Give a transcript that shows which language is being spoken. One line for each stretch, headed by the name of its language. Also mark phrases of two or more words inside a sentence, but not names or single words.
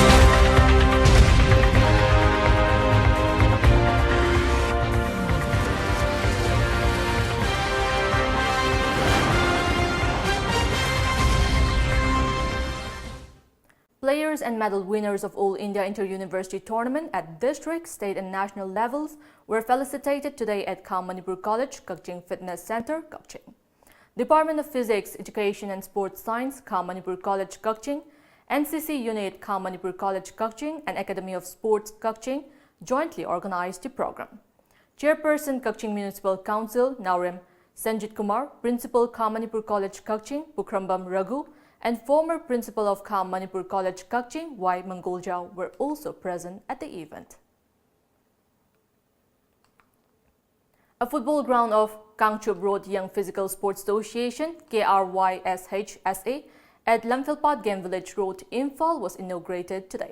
English: Players and medal winners of All India Inter-University Tournament at district, state and national levels were felicitated today at Kham Manipur College, Kakching Fitness Center, Kakching. Department of Physics, Education and Sports Science, Kham Manipur College, Kakching, NCC Unit, Kham Manipur College, Kakching, and Academy of Sports, Kakching jointly organized the program. Chairperson, Kakching Municipal Council, Naurem Sanjit Kumar, Principal, Kham Manipur College, Kakching, Pukrambam Raghu, and former Principal of Kham Manipur College, Kakching, Y. Mangoljao, were also present at the event. A football ground of Kangchup Road Young Physical Sports Association, KRYSHSA, at Lamphilpat Game Village Road, Imphal was inaugurated today.